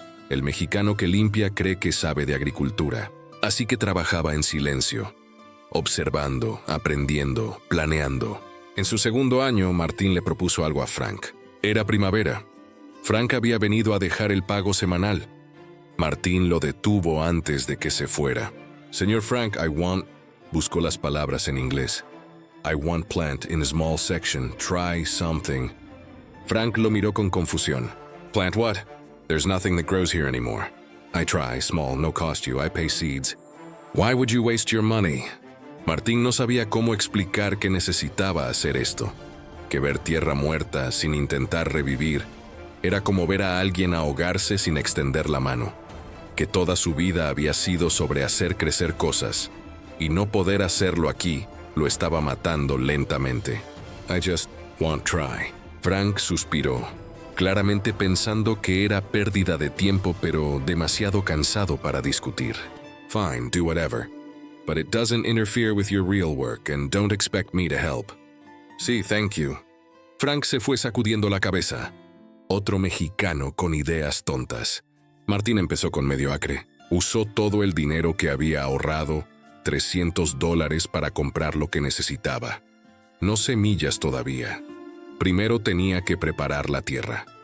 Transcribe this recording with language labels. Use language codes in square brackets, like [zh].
[es] El mexicano que limpia cree que sabe de agricultura. Así que trabajaba en silencio, observando, aprendiendo, planeando. En su segundo año, Martín le propuso algo a Frank. Era primavera. Frank había venido a dejar el pago semanal. Martín lo detuvo antes de que se fuera. Señor Frank, [en] I want... [es] Buscó las palabras en inglés. [en] I want plant in a small section. Try something. [es] Frank lo miró con confusión. [en] Plant what? There's nothing that grows here anymore. I try, small, no cost you, I pay seeds. Why would you waste your money? [es] Martín no sabía cómo explicar que necesitaba hacer esto. Que ver tierra muerta sin intentar revivir era como ver a alguien ahogarse sin extender la mano. Que toda su vida había sido sobre hacer crecer cosas, y no poder hacerlo aquí lo estaba matando lentamente. [en] I just won't try. [es] Frank suspiró, claramente pensando que era pérdida de tiempo, pero demasiado cansado para discutir. [en] Fine, do whatever. But it doesn't interfere with your real work, and don't expect me to help. [es] Sí, [en] thank you. [es] Frank se fue sacudiendo la cabeza. Otro mexicano con ideas tontas. Martín empezó con medio acre. Usó todo el dinero que había ahorrado, $300 para comprar lo que necesitaba. No semillas todavía. Primero tenía que preparar la tierra.